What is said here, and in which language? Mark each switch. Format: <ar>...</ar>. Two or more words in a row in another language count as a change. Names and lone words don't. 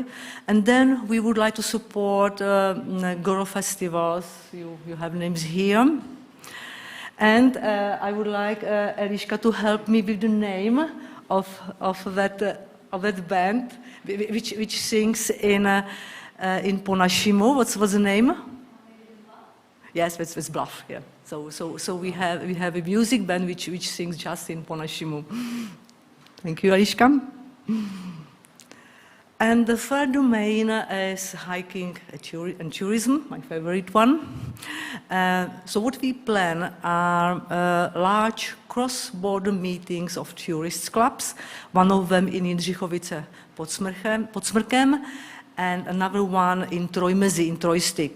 <en>And then we would like to support girl festivals. You have names here. And I would like Eliška to help me with the name of that band, which sings in</en> <cs>po našemu.</cs> <en>What's the name? Yes, that's Bluff. Yeah. So we have a music band which sings just in</en> <cs>po našemu.</cs> <en>Thank you, Eliška. And the third domain is hiking and tourism, my favorite one. So what we plan are large cross-border meetings of tourist clubs, one of them in Jindřichovice pod Smrkem, and another one in Trojmezi, in Trojstik.</en>